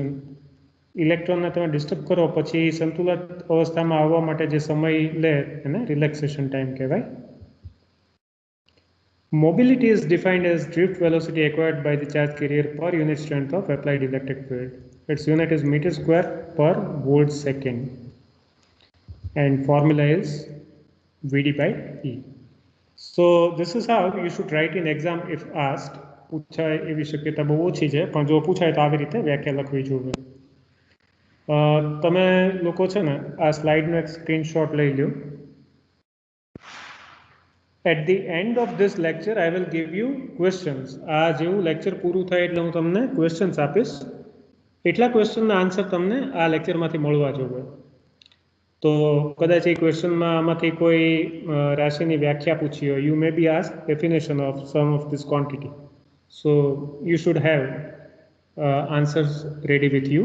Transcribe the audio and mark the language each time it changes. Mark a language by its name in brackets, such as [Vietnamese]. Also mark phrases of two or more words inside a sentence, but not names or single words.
[Gujarati] ઇલેક્ટ્રોનને તમે ડિસ્ટર્બ કરો પછી સંતુલિત અવસ્થામાં આવવા માટે જે સમય લે એને [English] relaxation time [Gujarati] કહેવાય. [English] Mobility is defined as drift velocity acquired by the charge carrier per unit strength of applied electric field. Its unit is meter square per volt second. And formula is Vd by E. So this is how you should write in exam if asked. [Gujarati] પૂછાય એવી શક્યતા બહુ ઓછી છે, પણ જો પૂછાય તો આવી રીતે વ્યાખ્યા લખવી જોઈએ. તમે લોકો છે ને આ સ્લાઇડનો એક સ્ક્રીનશોટ લઈ લ્યો. At the end of this lecture, I will give you questions. આ જેવું લેક્ચર પૂરું થાય એટલે હું તમને ક્વેશ્ચન્સ આપીશ. એટલા ક્વેશ્ચનના આન્સર તમને આ લેક્ચરમાંથી મળવા જોઈએ. તો કદાચ એ ક્વેશ્ચનમાં આમાંથી કોઈ રાશિની વ્યાખ્યા પૂછી હોય. [English] You may be ask definition of some of these quantity. So you should have answers ready with you.